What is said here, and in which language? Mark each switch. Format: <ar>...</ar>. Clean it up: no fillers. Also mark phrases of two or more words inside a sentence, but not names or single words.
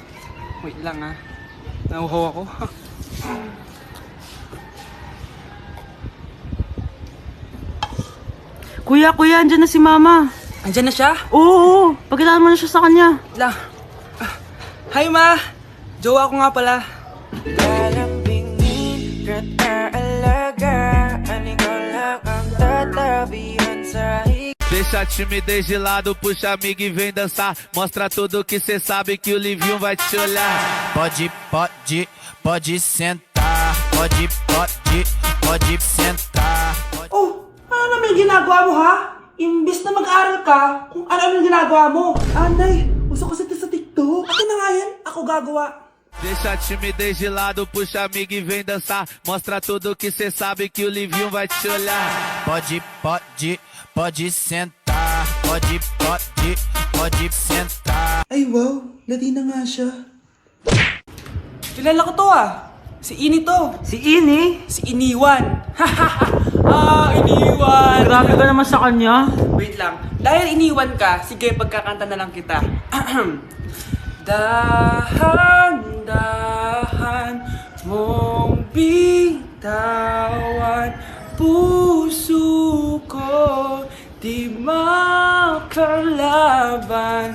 <tl>Wait lang ah. Nauhaw ako. Kuya, kuya, andyan na si mama. Andiyan na siya? Oo, pakilala mo na siya sa kanya. Wait lang. Hi ma! Jowa ko nga pala.</tl> <pt>Deixa a timidez de lado, puxa amigo e vem dançar. Mostra tudo que cê sabe que o Livinho vai te olhar. Pode sentar. Pode sentar.</pt> <tl>Oh, ano naman yung ginagawa mo ha? Imbis na mag-aral ka, kung ano yung ginagawa mo. Anay, uso kasi ito sa TikTok. Akin na nga yan, ako gagawa.</tl> <pt>Deixa a timidez de lado, puxa amigo e vem dançar. Mostra tudo que cê sabe que o Livinho vai te olhar. Pode sentar. Pode sentar.</pt> <tl>Ay wow, Latina nga siya. Kilala ko to ah. Si Ini to. Si Ini? Si Iniwan. Iniwan. Grabe ka naman sa kanya. Wait lang. Dahil iniwan ka, sige pagkakanta na lang kita. Dahan-dahan mong bitawan, puso ko di makalaban.</tl>